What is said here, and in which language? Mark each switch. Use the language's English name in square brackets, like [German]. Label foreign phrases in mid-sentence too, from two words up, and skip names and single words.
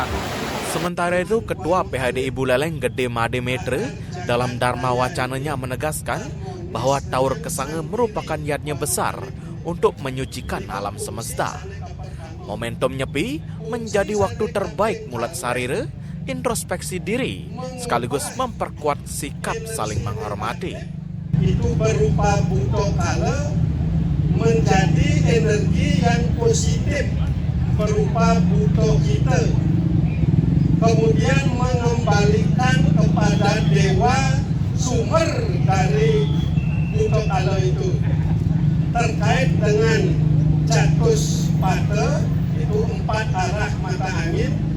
[Indonesian] Sementara itu, Ketua PHDI Buleleng Gede Made Metre dalam Dharma Wacananya menegaskan bahwa Taur Kesange merupakan yatnya besar untuk menyucikan alam semesta. Momentum Nyepi menjadi waktu terbaik [Balinese] mulat sarire, [Indonesian] introspeksi diri, sekaligus memperkuat sikap saling menghormati. Itu berupa buto kala menjadi energi yang positif berupa buto kita, kemudian mengembalikan kepada dewa sumber dari buto kala itu terkait dengan Catus Pata, itu 4 arah mata angin.